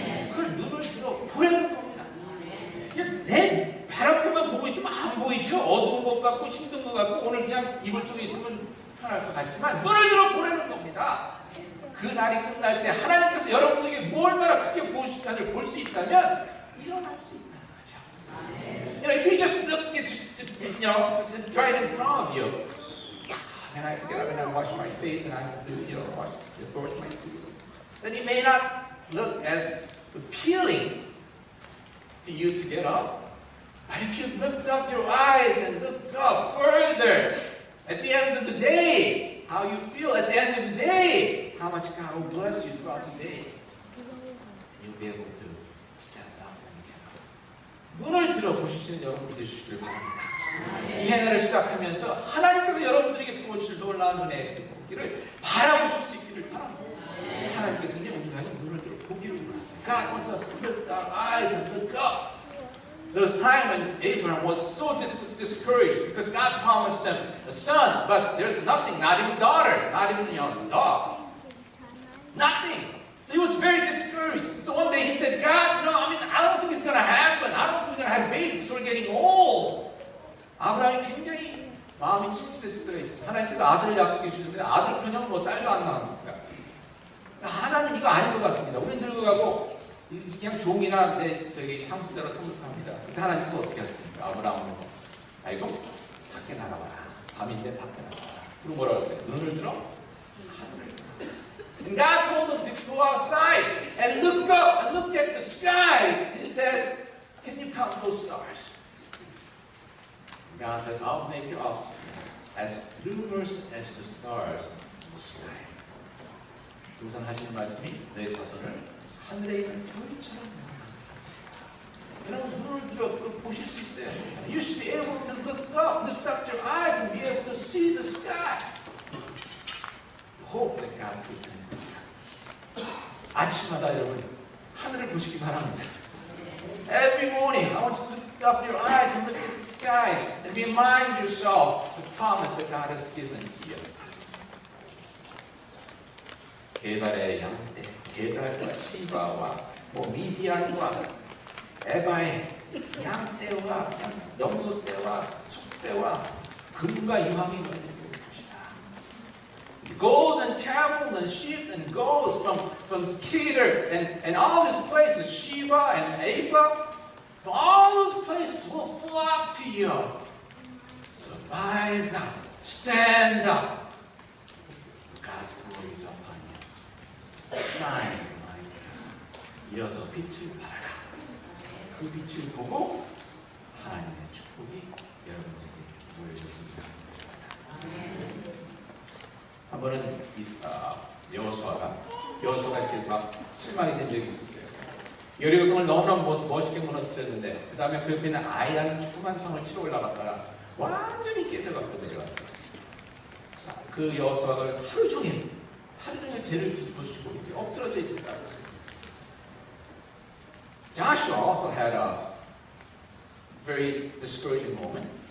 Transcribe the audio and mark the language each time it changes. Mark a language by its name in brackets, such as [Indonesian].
[Korean] 그걸 눈을 들어 보라는 겁니다. 내 발 앞에만 보고 있으면 안 보이죠. 어두운 것 같고 힘든 것 같고 오늘 그냥 이불 속에 있으면 편할 것 같지만 눈을 들어 보라는 겁니다. 그 날이 끝날 때 하나님께서 여러분에게 뭘 얼마나 크게 부으실까를 볼 수 있다면 일어날 수 있다는 거죠. [English] If you just look at just right in front of you, and I have to get up and I wash my face and I have to brush my teeth, then it may not look as appealing to you to get up. But if you lift up your eyes and look up further, at the end of the day, how you feel at the end of the day, how much God will bless you throughout the day, you'll be able to stand up and get up. [Korean] 눈을 들어 보실 수 있는 여러분 되시길 바랍니다. 이 해를 시작하면서 하나님께서 여러분들에게 부어주실 놀라운 은혜의 복기를 바라보실 수 있기를 바랍니다. 하나님께서 이제 우리가 눈을 들어 보기를 원하세요. [English] God wants us to lift our eyes and look up. There was a time when Abraham was so discouraged because God promised him a son, but there's nothing, not even a daughter, not even a young dog. Nothing. So he was very discouraged. So one day he said, God, I don't think it's going to happen. I don't think we're going to have babies. We're getting old. [Korean] 아브라함이 굉장히 마음이 침체됐을 때가 있어요. 하나님께서 아들을 약속해 주셨는데 아들 그냥 딸도 안 나옵니다. 하나님 이거 아닌 것 같습니다. 우리는 늙어가고 그냥 종이나 저기 상속자로 생각합니다. 그때 하나님께서 어떻게 하셨습니까? 아브라함을 아이고 밖에 나가봐라. 밤인데 밖에 나가봐라. 그리고 뭐라고 했어요? 눈을 들어 하늘을 들어. [English] And God told him to go outside and look up and look at the sky. He says, can you count those stars? God said, I'll make your offspring as numerous as the stars in the sky. [Korean] 우선 하시는 말씀이 내 자손을 하늘에 있는 별처럼 여러분 눈을 들어 보실 수 있어요. [English] You should be able to look up your eyes and be able to see the sky. Hope that God gives you. [Korean] 아침마다 여러분 하늘을 보시기 바랍니다. [English] Every morning, I want you to lift up your eyes and look at the skies and remind yourself the promise that God has given you. [Korean] 게달의 양떼, 게달과 시바와 미디안과 에바의 양떼와 염소떼와 속떼와 금과 유황이 걸리고 것이다. [English] Gold and camel and sheep and goats from Kedar and all these places, Sheba and Epha, all those places will flock to you. So rise up, stand up. God's glory is upon you. Shine, my God. [Korean] 이어서 빛을 발하라. 그 빛을 보고 하나님의 축복이 여러분에게 보여줍니다. 한 번은 여호수아가 이렇게 막 실망이 된 적이 있었어요. 여리고성을 너무나 멋있게 무너뜨렸는데 그 다음에 그 옆에는 아이라는 조그만 성을 치러 올라갔다가 완전히 깨져갖고 내려왔어요. 그 여호수아가 하루 종일 죄를 짚으시고 이렇게 엎드러져 있었다고 했어요. [English] Joshua also had a very discouraging moment.